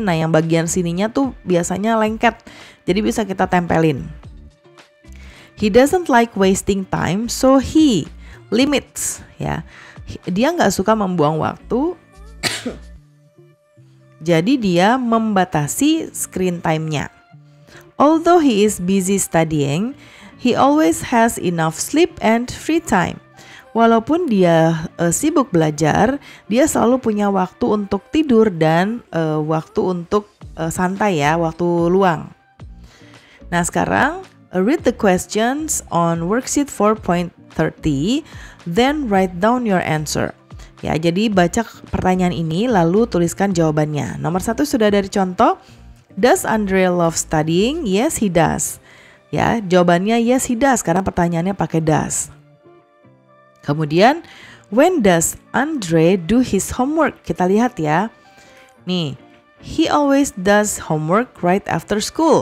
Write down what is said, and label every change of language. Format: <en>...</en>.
<id>Nah yang bagian sininya tuh biasanya lengket, jadi bisa kita tempelin.</id> <en>He doesn't like wasting time, so he limits, ya.</en> <id>Dia nggak suka membuang waktu, jadi dia membatasi screen time-nya.</id> <en>Although he is busy studying, he always has enough sleep and free time.</en> <id>Walaupun dia sibuk belajar, dia selalu punya waktu untuk tidur dan waktu untuk santai ya, waktu luang. Nah sekarang,</id> <en>read the questions on worksheet 4.30, then write down your answer.</en> <id>Ya, jadi baca pertanyaan ini lalu tuliskan jawabannya. Nomor 1 sudah dari contoh.</id> <en>Does Andre love studying? Yes, he does.</en> <id>Ya, jawabannya</id> <en>yes, he does</en> <id>karena pertanyaannya pakai</id> <en>does.</en> <id>Kemudian,</id> <en>when does Andre do his homework?</en> <id>Kita lihat ya.</id> <en>Nih, he always does homework right after school.</en>